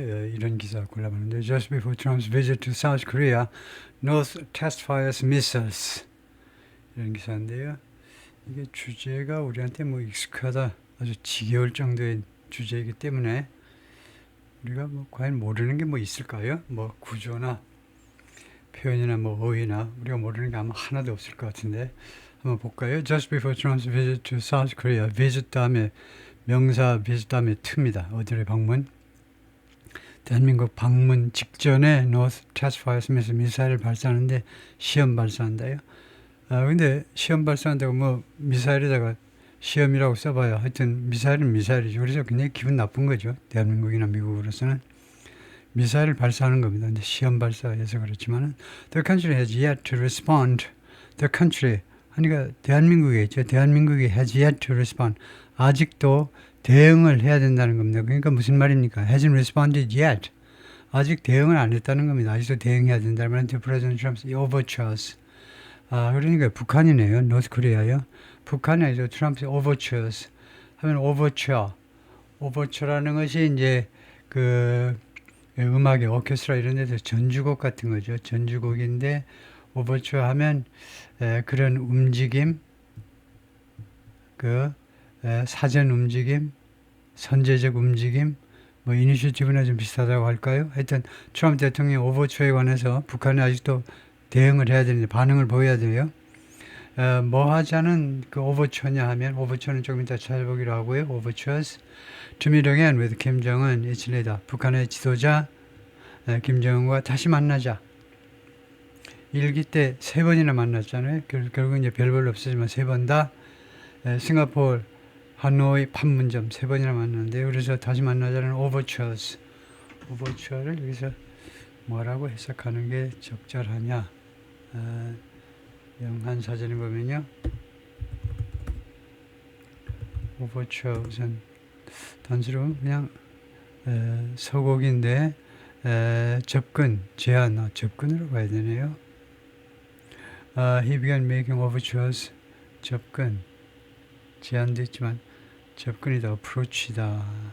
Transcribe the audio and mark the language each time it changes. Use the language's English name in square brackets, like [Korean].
[Korean] 예, 이런 기사 골라봤는데 [English] Just before Trump's visit to South Korea, North test fires missiles. [Korean] 이런 기사인데요. 이게 주제가 우리한테 뭐 익숙하다, 아주 지겨울 정도의 주제이기 때문에 우리가 뭐 과연 모르는 게 뭐 있을까요? 뭐 구조나 표현이나 뭐 어휘나 우리가 모르는 게 아마 하나도 없을 것 같은데 한번 볼까요? [English] Just before Trump's visit to South Korea, visit [Korean] 다음에 명사 [English] visit [Korean] 다음에 to입니다. 어디를 방문? 대한민국 방문 직전에 [English] North Test Fires [Korean] 면서 미사일을 발사하는데 시험 발사한다요. 근데 시험 발사한다고 뭐 미사일에다가 시험이라고 써봐야 하여튼 미사일은 미사일이죠. 그래서 굉장히 기분 나쁜 거죠. 대한민국이나 미국으로서는 미사일을 발사하는 겁니다. 근데 시험 발사해서 그렇지만은 [English] the country has yet to respond. [Korean] The country 하니까 대한민국이겠죠. 대한민국이 [English] has yet to respond. [Korean] 아직도 대응을 해야 된다는 겁니다. 그러니까 무슨 말입니까? [English] hasn't responded yet. [Korean] 아직 대응을 안 했다는 겁니다. 아직도 대응해야 된다는 말은 [English] to President Trump's overtures. [Korean] 그러니까 북한이네요. North Korea요. 북한이 아니죠. [English] Trump's overtures. [Korean] 하면 overture라는 것이 이제 그 음악의 오케스트라 이런 데서 전주곡 같은 거죠. 전주곡인데 오버추어 하면 그런 움직임, 사전 움직임, 선제적 움직임, 뭐 이니셔티브나 좀 비슷하다고 할까요? 하여튼 트럼프 대통령 오버추어에 관해서 북한이 아직도 대응을 해야 되는데 반응을 보여야 돼요. 뭐 하자는 그 오버추어냐 하면 오버추어는 조금 이따 찾아보기로 하고요. [English] 오버추어스 to meet again with Kim Jong-un it's later. [Korean] 북한의 지도자 김정은과 다시 만나자. 일기 때 3번이나 만났잖아요. 결국 이제 별별 없었지만 3번 다 싱가포르, 하노이, 판문점 3번이나 만났는데요. 그래서 다시 만나자는 오버추어스. 오버추어를 여기서 뭐라고 해석하는 게 적절하냐. 영한 사전에 보면요. 오버추어 우선 단수로 그냥 서곡인데 접근, 제안, 접근으로 봐야 되네요. [English] He began making overtures. [Korean] 접근. 제안도 있지만 접근이다, approach이다.